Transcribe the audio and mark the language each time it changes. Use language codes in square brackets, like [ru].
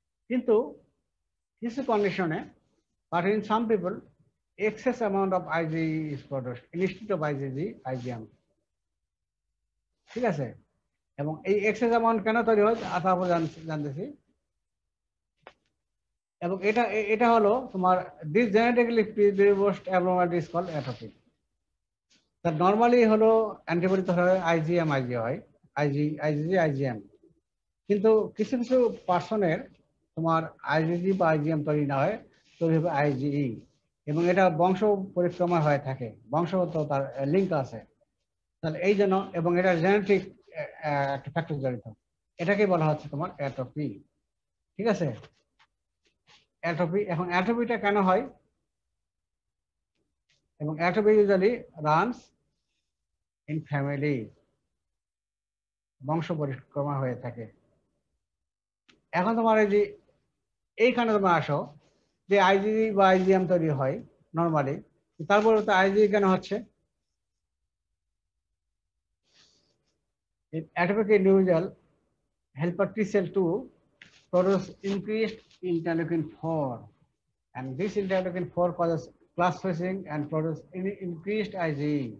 [bn] কিন্তু কিছু কন্ডিশনে, [en] But in some people, excess amount of IgE is produced instead of IgM। [bn] ঠিক আছে, এবং এই এক্সেস অ্যামাউন্ট কেন তৈরি হয় তারপর জানতেছি। এবং এটা হলো তোমার [en] This genetically predisposed abnormality is called atopy. [bn] তা নরমালি হলো অ্যান্টিবডি তো হয় IgM IG হয়, IgM, কিন্তু কিছু কিছু পার্সনের তোমার IgG বা IgM তৈরি না হয়, তৈরি হবে IgE, এবং এটা বংশ পরিক্রমা হয়ে থাকে, বংশগত তার লিঙ্ক আছে। তাহলে এই জন্য, এবং এটা জেনেটিক একটা ফ্যাক্টর জড়িত, এটাকে বলা হচ্ছে তোমার অ্যাট্রপি। ঠিক আছে, অ্যাট্রপি। এখন অ্যাট্রপিটা কেন হয়, এবং [en] atopy usually runs in family, [bn] বংশ পরিক্রমা হয়ে থাকে। এখন তোমার এই যে এইখানে তোমরা আসো যে IgG বা IgM তৈরি হয় নর্মালি, তারপরে তো IgE কেন হচ্ছে? [en] Atopic individual helper T cell 2 produce increased interleukin 4, and this interleukin 4 causes class switching and produce increased IgE।